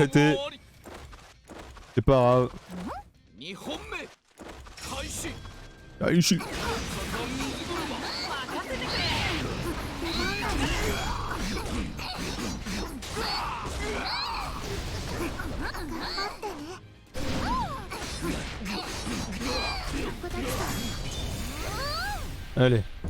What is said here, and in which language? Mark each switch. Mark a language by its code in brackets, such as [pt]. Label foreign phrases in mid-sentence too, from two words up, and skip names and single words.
[fr] éclater. [ja] あり [fr] C'est pas grave. [ja] 2 本目開始 [fr] Ah, ici. [ja] 任せてくれ。 [fr] Allez.